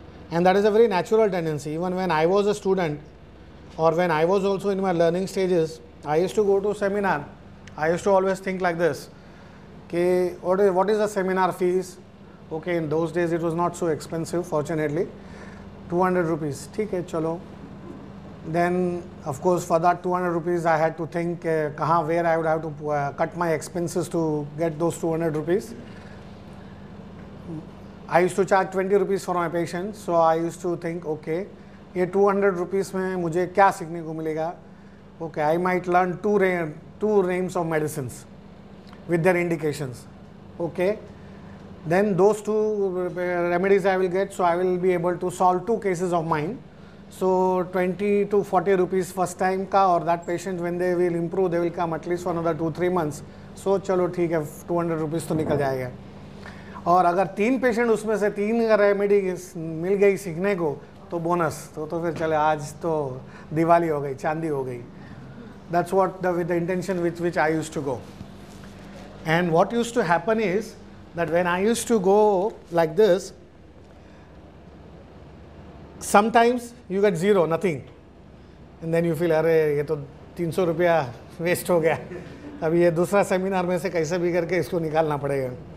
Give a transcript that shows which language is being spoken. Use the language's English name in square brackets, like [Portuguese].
[English] And that is a very natural tendency. Even when I was a student or when I was also in my learning stages, I used to go to seminar. I used to always think like this, okay, what is the seminar fees? Okay, in those days it was not so expensive, fortunately. [Hindi] 200 rupees, ठीक है चलो. [English] Then of course for that 200 rupees I had to think where I would have to cut my expenses to get those 200 rupees. I used to charge 20 rupees for my patients, so I used to think, okay, [Hindi] ये 200 rupees में मुझे क्या सीखने को मिलेगा? [English] Okay, I might learn two names of medicines with their indications. Okay, then those two remedies I will get, so I will be able to solve 2 cases of mine. So 20 to 40 rupees first time का, or that patient when they will improve they will come at least for another 2-3 months. [Hindi] So चलो ठीक है 200 rupees तो निकल जाएगा. और अगर 3 patient उसमें से 3 रेमेडी मिल गई सीखने को तो बोनस, तो फिर चले आज तो दिवाली हो गई, चांदी हो गई. [English] That's what with the intention with which I used to go. And what used to happen is that when I used to go like this, sometimes you get zero, nothing, and then you feel [Hindi] अरे ये तो 300 रुपया waste हो गया, अभी ये दूसरा seminar में से कैसे भी करके इसको निकालना पड़ेगा.